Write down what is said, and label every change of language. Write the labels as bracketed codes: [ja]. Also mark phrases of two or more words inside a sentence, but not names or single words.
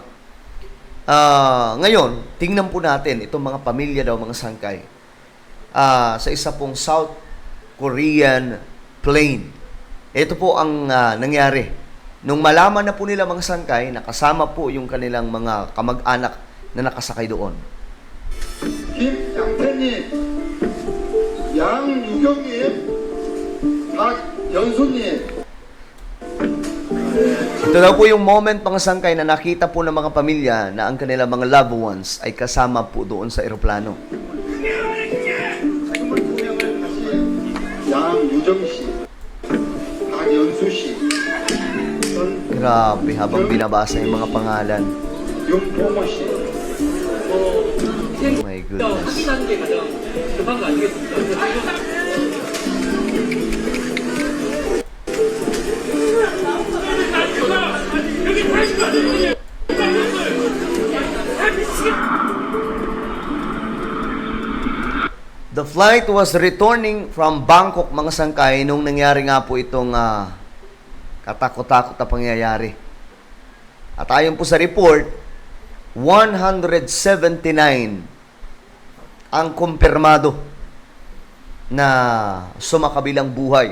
[tl] Ngayon, tingnan po natin itong mga pamilya daw mga sangkay sa isa pong [en] South Korean plane. [tl] Ito po ang nangyari. Nung malaman na po nila mga sangkay, nakasama po yung kanilang mga kamag-anak na nakasakay doon. [ko] 김양태님, 양유경님, 박연수님. [tl] Ito daw po yung moment mga sangkay na nakita po ng mga pamilya na ang kanilang mga [en] loved ones [tl] ay kasama po doon sa eroplano. [ko] 양유정씨, 박연수씨, [tl] Grabe, habang binabasa yung mga pangalan. [ko] 윤봉호씨. [en] Oh my goodness. [ko] 확인하는 게 가장 급한 거 아니겠습니까? [en] The flight was returning from Bangkok [tl] mga sangkay nung nangyari nga po itong katakot-takot na pangyayari. At ayon po sa report, 179 ang kumpirmado na sumakabilang buhay.